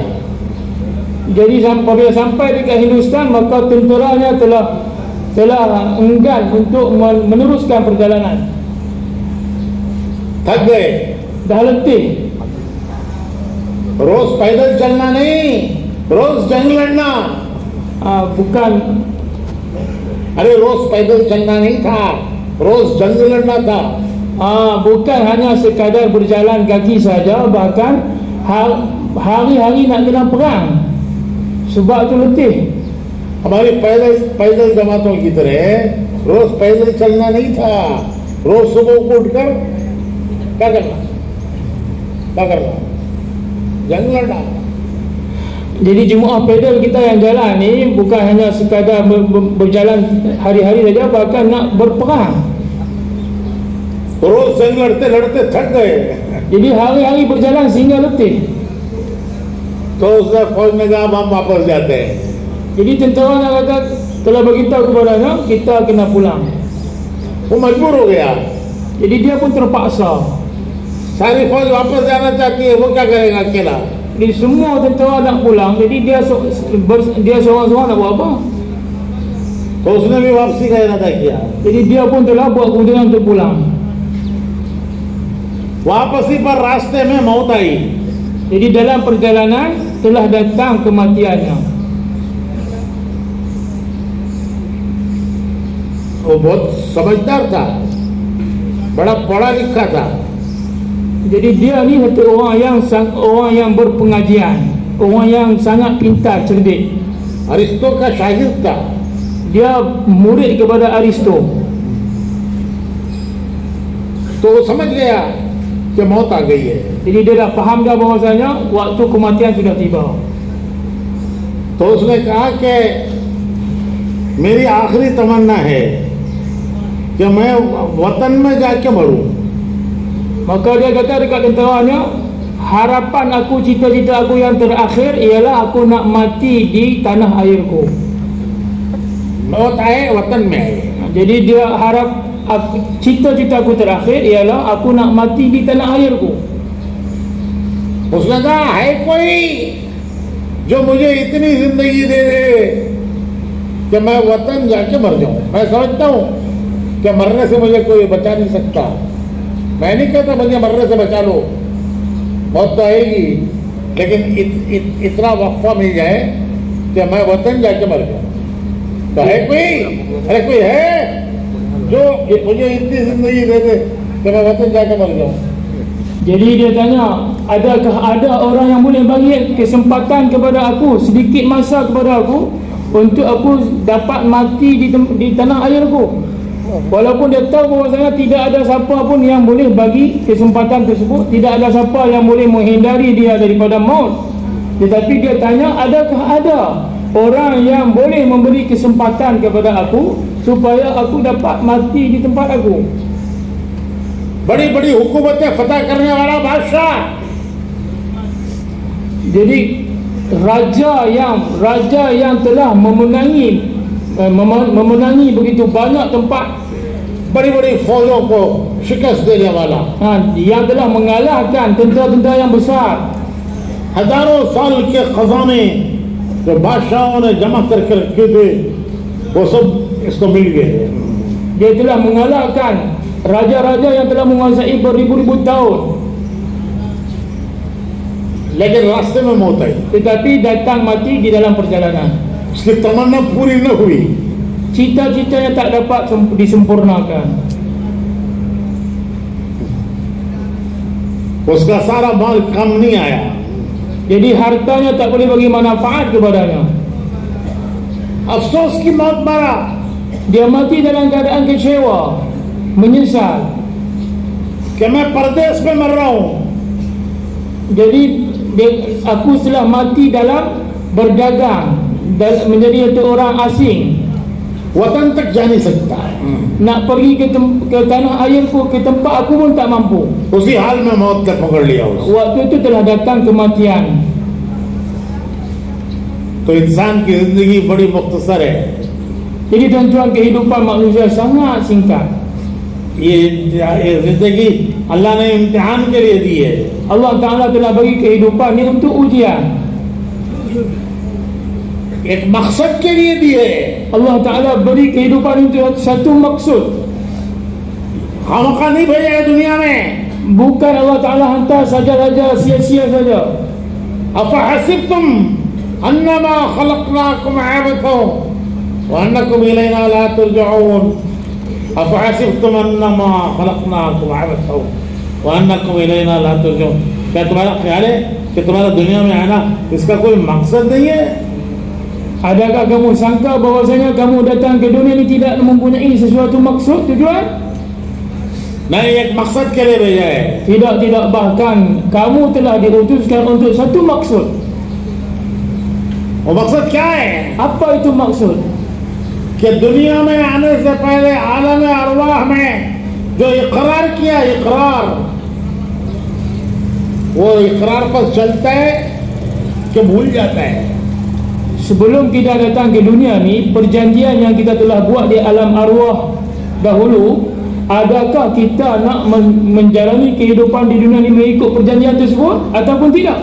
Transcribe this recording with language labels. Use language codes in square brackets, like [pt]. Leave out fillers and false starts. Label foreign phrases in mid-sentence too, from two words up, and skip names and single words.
[ms] Jadi apabila sampai dekat Hindustan, maka tenteranya telah enggan untuk meneruskan perjalanan. [hi] थक गए। [ms] Dah letih. [hi] रोज पैदल चलना नहीं, रोज जंग लड़ना। [ms] Bukan [hi] अरे रोज पैदल चलना नहीं था, रोज जंग लड़ना था। [ms] bukan hanya sekadar berjalan kaki saja, bahkan hari-hari nak kena perang. Sebab tu letih. [hi] हमारी पैदल जमातों की तरह रोज पैदल चलना नहीं था। रोज सुबह को उठकर क्या करना? जंग लड़ना। [ms] Jadi jemaah pedal kita yang jalan ni bukan hanya sekadar berjalan hari-hari saja, bahkan nak berperang. [hi] रोज जंग लड़ते लड़ते थक गए। [ms] Jadi hari-hari berjalan sehingga letih. [hi] तो उसने फौज ने कहा हम वापस जाते हैं। [ms] Jadi tentera nak kata, telah beritahu kepadanya kita kena pulang. [hi] वो मजबूर हो गया। [ms] Jadi dia pun terpaksa. [hi] सारी फौज वापस जाना चाहती है, वो क्या करेगा अकेला? [ms] Jadi semua tentera nak pulang, jadi dia seorang-seorang nak buat apa? [hi] तो उसने भी वापसी का इरादा किया। [ms] Jadi dia pun telah buat keputusan untuk pulang. [hi] वापसी पर रास्ते में मौत आई। [ms] Jadi dalam perjalanan telah datang kematiannya. [hi] वो बहुत समझदार था, बड़ा पढ़ा लिखा था। [ms] Jadi dia ni satu orang yang berpengajian, orang yang sangat pintar, cerdik. [hi] अरिस्टो का शागिर्द था। [ms] Dia murid kepada Aristo. [hi] तो वो समझ गया कि मौत आ गई है। [ms] Jadi dia dah faham dah bahawasanya waktu kematian sudah tiba. [hi] तो उसने कहा कि मेरी आखिरी तमन्ना है कि मैं वतन में जाके मरूं। [ms] Maka dia kata dekat tenteranya, harapan aku, cita-cita aku yang terakhir ialah aku nak mati di tanah airku. [hi] मौत आए वतन में आए। [ms] Jadi dia harap, cita-cita aku terakhir ialah aku nak mati di tanah airku. [hi] उसने कहा है कोई जो मुझे इतनी जिंदगी दे दे कि मैं वतन जाके मर जाऊं। मैं समझता हूं कि मरने से मुझे कोई बचा नहीं सकता। मैं नहीं कहता मुझे मरने से बचा लो, मौत तो आएगी, लेकिन इतना वक्फा मिल जाए कि मैं वतन जाके मर गया, तो है कोई? अरे कोई है जो मुझे इतनी जिंदगी दे दे कि मैं वतन जाके मर जाऊं? [ms] Jadi dia tanya, adakah ada orang yang boleh bagi kesempatan kepada aku, sedikit masa kepada aku, untuk aku dapat mati di tanah airku? Walaupun dia tahu bahawasanya tidak ada siapa pun yang boleh bagi kesempatan tersebut, tidak ada siapa yang boleh menghindari dia daripada maut. Tetapi dia tanya, adakah ada orang yang boleh memberi kesempatan kepada aku supaya aku dapat mati di tempat aku? [hi] बड़ी-बड़ी हुकूमतें फतह करने वाला बादशाह. [ms] Jadi raja yang telah memenangi begitu banyak tempat, [hi] बड़ी-बड़ी फौजों को शिकस्त देने वाला, [ms] yang telah mengalahkan tentera-tentera yang besar. [hi] हजारों साल के खजाने जो बादशाहों ने जमा करके रखे थे वो सब इसको मिल गए. [ms] Dia telah mengalahkan raja-raja yang telah menguasai beribu-ribu tahun, [hi] लेकिन रास्ते में मौत आई. [ms] tetapi datang mati di dalam perjalanan. [hi] उसकी तमन्ना पूरी न हुई, [ms] cita-citanya tak dapat disempurnakan. [hi] उसका सारा माल काम नहीं आया. [ms] Jadi hartanya tak boleh bagi manfaat kepadanya. [hi] अफसोस की मौत मारा. [ms] Dia mati dalam keadaan kecewa, menyesal. [hi] कि मैं परदेश में मर रहा हूं. [ms] Jadi aku telah mati dalam berdagang, menjadi orang asing. [hi] वतन तक जा नहीं सकता. [ms] Nak pergi ke tanah airku, ke tempat aku pun tak mampu. [hi] उसी हाल में मौत तक पकड़ लिया उसको. [ms] Waktu itu telah datang kematian. [hi] तो इंसान की जिंदगी बड़ी मुख्तसर है. [ms] Jadi tuan-tuan, kehidupan manusia sangat singkat. [hi] ये जिंदगी अल्लाह ने इम्तिहान के लिए दी है. [ms] Allah Ta'ala telah bagi kehidupan ni untuk ujian. [hi] एक मकसद के लिए दी है. [ms] Allah Ta'ala beri kehidupan itu satu maksud. [hi] खामखा नहीं भेजा है दुनिया में. [ms] Bukan Allah Ta'ala hantar saja-saja, sia-sia saja. [ar] أفحسبتم أنما خلقناكم عبثا وأنكم إلينا لا ترجعون. أفحسبتم أنما خلقناكم عبثا وأنكم إلينا لا ترجعون. [hi] क्या तुम्हारा ख्याल है कि तुम्हारा दुनिया में आना इसका कोई मकसद नहीं है? [ms] Adakah kamu sangka bahwasanya kamu datang ke dunia ini tidak mempunyai sesuatu maksud, tujuan? [hi] नहीं, एक मकसद के लिए भेजा है. [ms] Tidak, bahkan kamu telah diutuskan untuk satu maksud. [hi] वो मकसद क्या है? [ms] Apa itu maksud? [hi] कि दुनिया में आने से पहले आलम अरवाह में जो इकरार किया, इकरार, वो इकरार पर चलता है कि भूल जाता है. [ms] Sebelum kita datang ke dunia ni, perjanjian yang kita telah buat di alam arwah dahulu, adakah kita nak menjalani kehidupan di dunia ni mengikut perjanjian tersebut ataupun tidak?